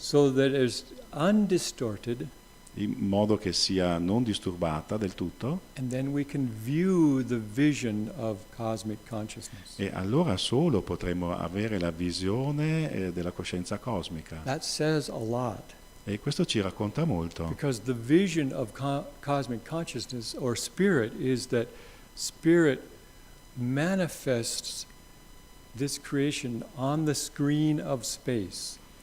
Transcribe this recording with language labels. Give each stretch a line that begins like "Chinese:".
English: So that it's undistorted,
Italian: in modo che sia non disturbata del tutto,
English: and then we can view the vision of cosmic consciousness.
Italian: e allora solo potremo avere la visione della coscienza cosmica.
English: That says a lot,
Italian: E questo ci racconta molto,
English: because the vision of cosmic consciousness or spirit is that spirit manifests this creation on the screen of space.